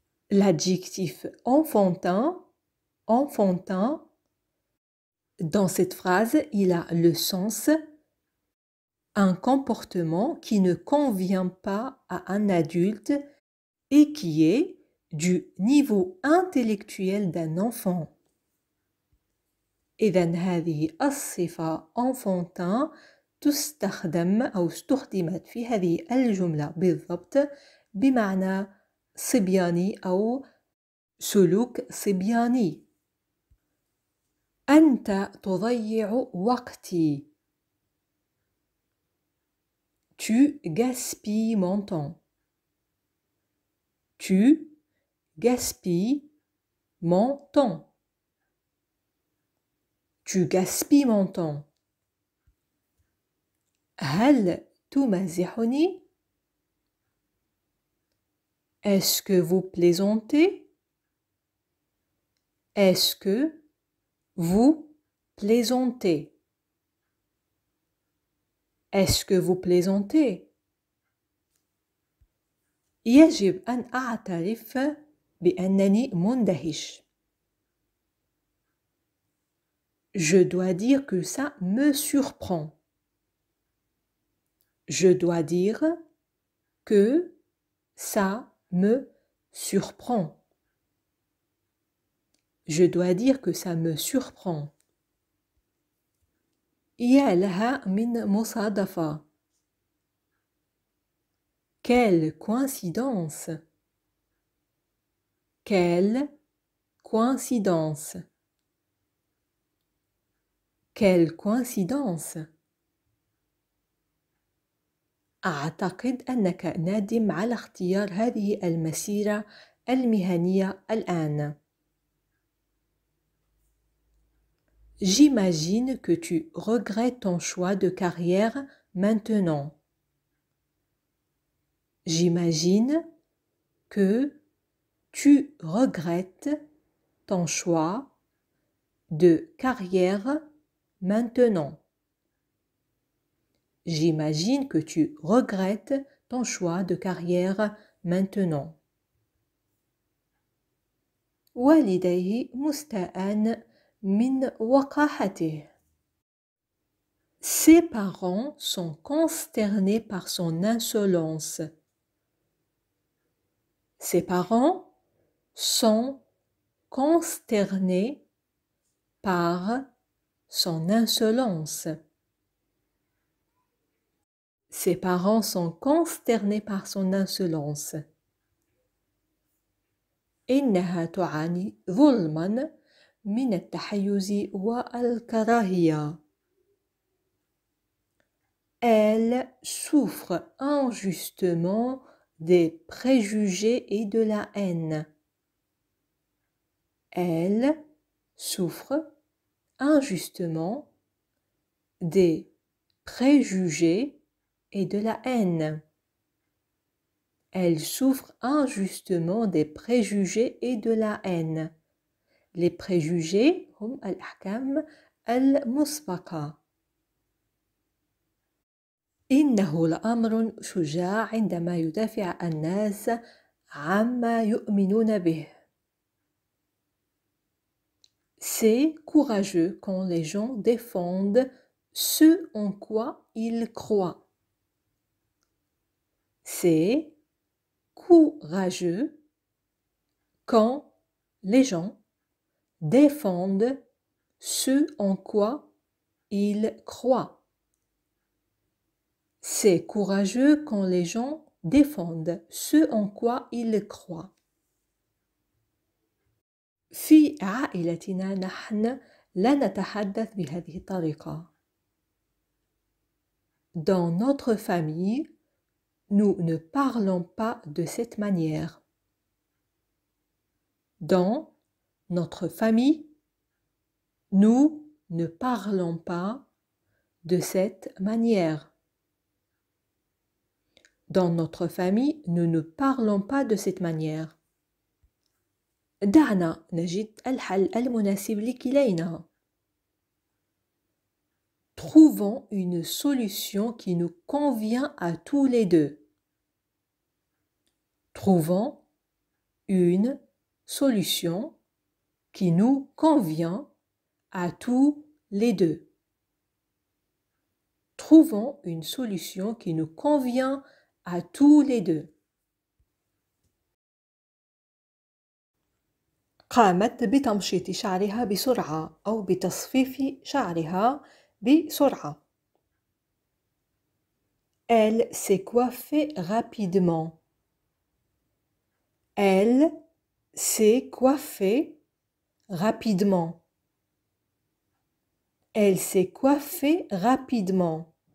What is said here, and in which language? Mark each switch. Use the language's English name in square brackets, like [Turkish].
[French] L'adjectif enfantin, enfantin, dans cette phrase, il a le sens un comportement qui ne convient pas à un adulte et qui est du niveau intellectuel d'un enfant. [Arabic] إذن هذه الصفة enfantin تستخدم أو استخدمت في هذه الجملة بالضبط بمعنى صبياني أو سلوك صبياني. أنت تضيع وقتي. [French] Tu gaspilles mon temps. Tu gaspilles mon temps. Tu gaspilles mon temps. [Arabic] هل تمازحني؟ [French] Est-ce que vous plaisantez? Est-ce que vous plaisantez? Est-ce que vous plaisantez? [Arabic] يجب أن أعترف بأنني مندهش. [French] Je dois dire que ça me surprend. Je dois dire que ça me surprend. Je dois dire que ça me surprend. [Arabic] يا لها من مصادفة. [French] Quelle coïncidence! Quelle coïncidence! Quelle coïncidence! [Arabic] أعتقد أنك نادم على اختيار هذه المسيرة المهنية الآن. [French] J'imagine que tu regrettes ton choix de carrière maintenant. J'imagine que tu regrettes ton choix de carrière maintenant. J'imagine que tu regrettes ton choix de carrière maintenant. [Arabic] والديه مستاء من وقاحته. [French] Ses parents sont consternés par son insolence. Ses parents sont consternés par son insolence. Ses parents sont consternés par son insolence. [Arabic] إنها تعاني ظلماً من التحيز والكراهية. [French] Elle souffre injustement des préjugés et de la haine. Elle souffre injustement des préjugés et de la haine. Elle souffre injustement des préjugés et de la haine. [Arabic] Les préjugés هم الأحكام المسبقة. إنه لأمر شجاع عندما يدافع الناس عما يؤمنون به. [French] C'est courageux quand les gens défendent ce en quoi ils croient. C'est courageux quand les gens défendent ce en quoi ils croient. C'est courageux quand les gens défendent ce en quoi ils croient. [Arabic] في عائلتنا نحن لا نتحدث بهذه الطريقة. [French] Dans notre famille, nous ne parlons pas de cette manière. Dans notre famille, nous ne parlons pas de cette manière. Dans notre famille, nous ne parlons pas de cette manière. [Arabic] دعنا نجد الحل المناسب لكلينا. [French] Trouvons une solution qui nous convient à tous les deux. Trouvons une solution qui nous convient à tous les deux. Trouvons une solution qui nous convient à tous les deux. [Arabic] قامت بتمشيط شعرها بسرعة أو بتصفيف شعرها بسرعة. [French] Elle s'est coiffée rapidement. Elle s'est coiffée rapidement. Elle s'est coiffée rapidement.